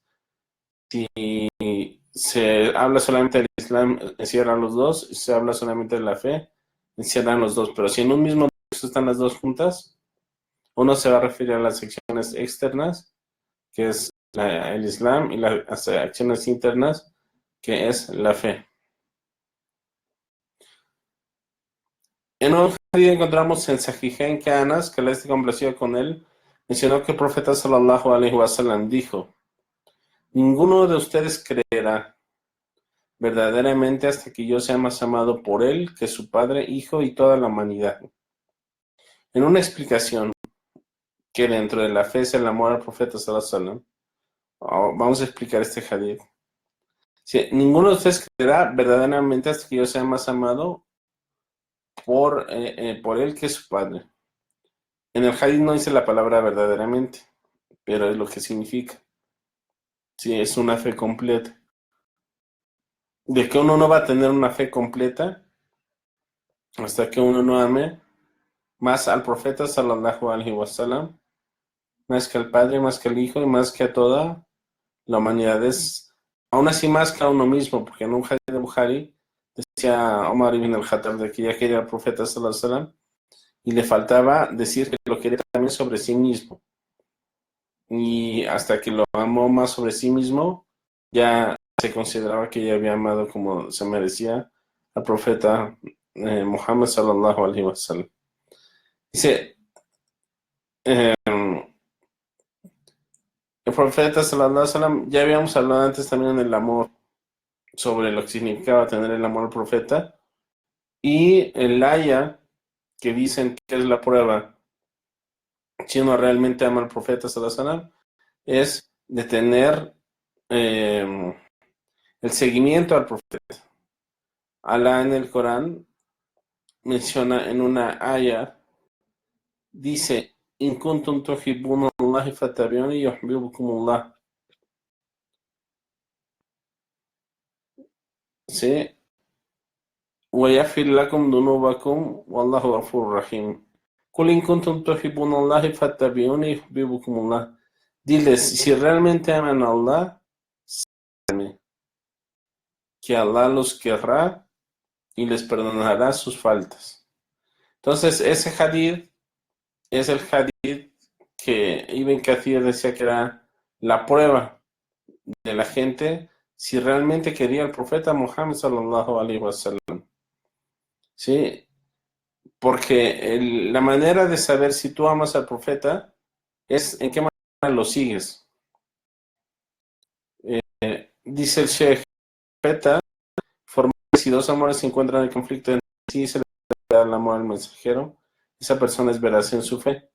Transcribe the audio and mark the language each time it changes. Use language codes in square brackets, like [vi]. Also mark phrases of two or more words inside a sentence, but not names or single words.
[es] Si se habla solamente del Islam, encierran los dos, si se habla solamente de la fe, encierran los dos, pero si en un mismo texto están las dos juntas, uno se va a referir a las acciones externas, que es el Islam, y las acciones internas, que es la fe. En un hadith encontramos en Sahihain que Anas, que Allah esté complacido con él, mencionó que el profeta [ar] صلى الله عليه وسلم [es] dijo: ninguno de ustedes creerá verdaderamente hasta que yo sea más amado por él que su padre, hijo y toda la humanidad. En una explicación que dentro de la fe es el amor al profeta [ar] صلى الله عليه وسلم, [es] vamos a explicar este hadith. Sí, ninguno de ustedes creerá verdaderamente hasta que yo sea más amado por él que su padre. En el hadith no dice la palabra verdaderamente, pero es lo que significa. Sí, es una fe completa. De que uno no va a tener una fe completa hasta que uno no ame más al profeta [ar] صلى الله عليه وسلم, [es] más que al padre, más que al hijo y más que a toda la humanidad. Es aún así más que a uno mismo, porque en un hadith de Bukhari decía Omar ibn al-Khattab de que ya quería al profeta [ar] صلى الله عليه وسلم [es] y le faltaba decir que lo quería también sobre sí mismo. Y hasta que lo amó más sobre sí mismo, ya se consideraba que ya había amado como se merecía al profeta Muhammad [ar] صلى الله عليه وسلم. [es] Dice, eh, el profeta [ar] صلى الله عليه وسلم, [es] ya habíamos hablado antes también del amor, sobre lo que significaba tener el amor al profeta, y el aya que dicen que es la prueba si uno realmente ama al profeta [ar] صلى الله عليه وسلم, [es] es de tener el seguimiento al profeta. Alá en el Corán menciona en una aya, dice, [ar] إن كنتم تحبون الله فاتبعوني يحببكم الله. [es] ¿Sí? [ar] وَيَغْفِرْ لَكُمْ ذُنُوبَكُمْ وَاللَّهُ غَفُورٌ رَحِيمٌ. قُلْ إِن كُنتُمْ تُحِبُّونَ اللَّهَ فَاتَّبِعُونِي يُحْبِبْكُمُ اللَّهُ. [es] Diles, si realmente aman a Allah, síganme, que Allah los querrá y les perdonará sus faltas. Entonces, ese hadith es el hadith que Ibn Kathir decía que era la prueba de la gente si realmente quería al profeta Muhammad [ar] صلى الله عليه وسلم. [es] ¿Sí? Porque la manera de saber si tú amas al profeta es en qué manera lo sigues. Dice el Sheikh, profeta, formal, si dos amores se encuentran en conflicto entre sí, se le da el amor al mensajero, esa persona es veraz en su fe.